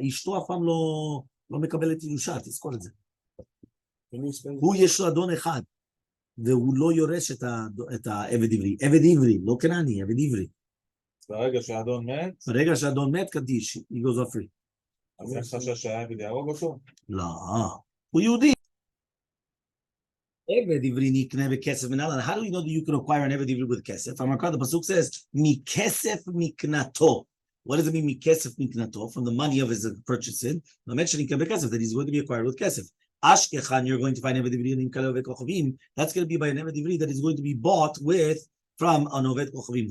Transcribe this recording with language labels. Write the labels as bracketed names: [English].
[Hebrew] אשתו אף פעם לא מקבלת ירושה, תזכור את זה. הוא יש לו אדון אחד, והוא לא יורש את העבד עברי. עבד עברי, לא כנעני, עבד עברי. ברגע שהאדון מת? ברגע שהאדון מת, קדיש, he goes off free. אז אין חשש שהעבד יהרוג אותו? לא, הוא יהודי. עבד עברי נקנה בכסף מנהלן. [English] How do we know that you can acquire an עבד עברי with כסף? המקרא, the pasuk says, מכסף מקנתו. What does it mean? Mikesef miknato, from the money of his purchasing. I'm mentioning bekesef, that he's going to be acquired with kesef. Ashkechan, you're going to find Eved Ivri in Kalev Kochavim. That's going to be by an Eved Ivri that is going to be bought with from an Oved Kochavim.